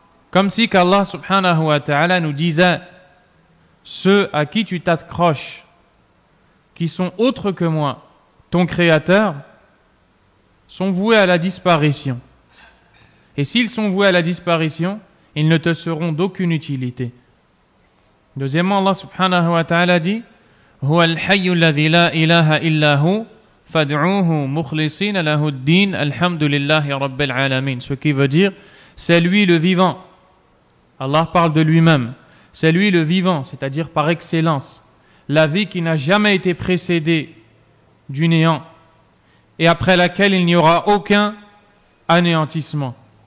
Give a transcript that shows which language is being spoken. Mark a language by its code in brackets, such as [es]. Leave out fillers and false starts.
[fr] Comme si qu'Allah subhanahu wa ta'ala nous disait, ceux à qui tu t'accroches, qui sont autres que moi, ton créateur, sont voués à la disparition. Et s'ils sont voués à la disparition, ils ne te seront d'aucune utilité. Deuxièmement, Allah subhanahu wa ta'ala dit, [ar] هو الحي الذي لا إله إلا هو فادعوه مخلصين له الدين الحمد لله رب العالمين. [fr] Ce qui veut dire, c'est lui le vivant. Allah parle de lui-même. C'est lui le vivant, c'est-à-dire par excellence. La vie qui n'a jamais été précédée du néant et après laquelle il n'y aura aucun anéantissement.